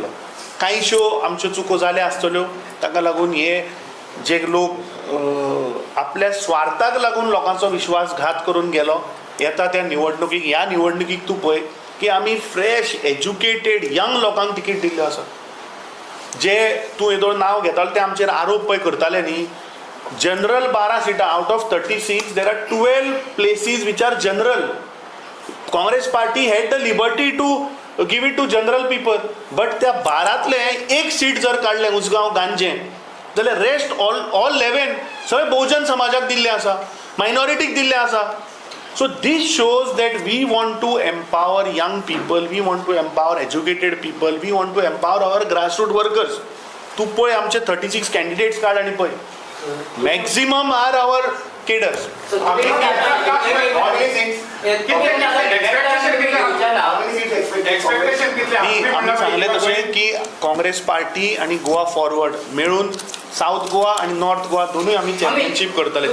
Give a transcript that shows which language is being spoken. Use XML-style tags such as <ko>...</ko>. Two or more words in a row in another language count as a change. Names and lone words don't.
<kok>कांयश्यो आमच्यो चुको जाल्या आसतल्यो, ताका लागून हे जे लोक आपल्या स्वार्थाक लागून लोकांचो विश्वासघात करून गेलो, येता त्या निवडणुकीक, ह्या निवडणुकीक तूं पळय की आमी</kok> <en>fresh educated young</en> <kok>लोकांक तिकीट दिल्ल्यो आसा. जे तूं येदो नांव घेतालो ते आमचेर आरोप पळय करताले न्ही, जनरल 12 सिटां</kok> <en>out of 36 there are 12 places which are general.</en> <kok>काँग्रेस पार्टी</kok> <en>had the liberty to give it to general people, but</en> <kok>त्या 12तले एक सीट जर काडलें उसगांव गांजें जाल्यार</kok> <en>rest all</en> <kok>11 सगळे बहुजन समाजाक दिल्ले आसा, मायनॉरिटीक दिल्ले आसा.</kok> <en>so this shows that we want to empower young people, we want to empower educated people, we want to empower our grassroot workers.</en> <kok>तूं पळय आमचे 36 कॅन्डिडेट्स काड आनी पळय,</kok> <en>maximum are our cadres.</en> <kok>आमी सांगलें तशें की काँग्रेस पार्टी आनी गोवा फॉरवर्ड मेळून साऊथ गोवा आनी नॉर्थ गोवा दोनूय आमी चॅम्पियनशीप करतले.</kok>